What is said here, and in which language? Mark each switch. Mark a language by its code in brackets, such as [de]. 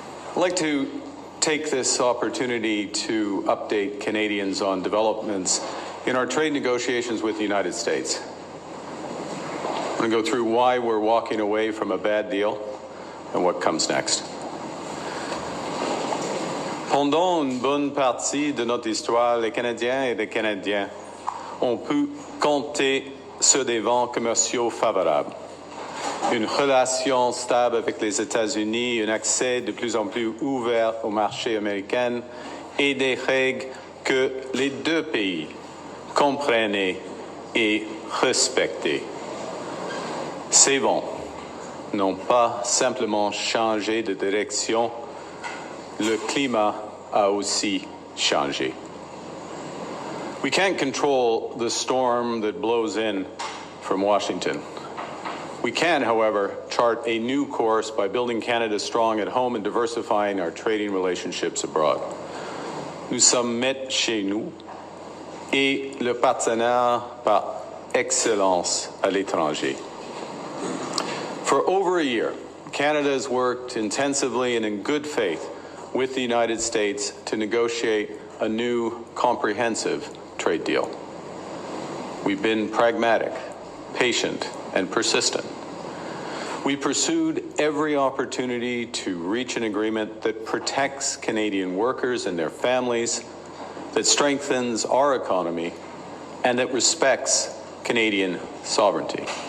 [en] I'd like to take this opportunity to update Canadians on developments in our trade negotiations with the United States. I'm going to go through why we're walking away from a bad deal and what comes next. [fr] Pendant une bonne partie de notre histoire, les Canadiens et les Canadiens ont pu compter sur des vents commerciaux favorables. Une relation stable avec les États-Unis, un accès de plus en plus ouvert au marché américain et des règles que les deux pays comprenaient et respectaient. Ces vents n'ont pas simplement changé de direction, le climat a aussi changé. [en] We can't control the storm that blows in from Washington. We can, however, chart a new course by building Canada strong at home and diversifying our trading relationships abroad. [fr] Nous sommes maîtres chez nous et le partenaire par excellence à l'étranger. [en] For over a year, Canada has worked intensively and in good faith with the United States to negotiate a new comprehensive trade deal. We've been pragmatic, patient, and persistent. We pursued every opportunity to reach an agreement that protects Canadian workers and their families, that strengthens our economy, and that respects Canadian sovereignty.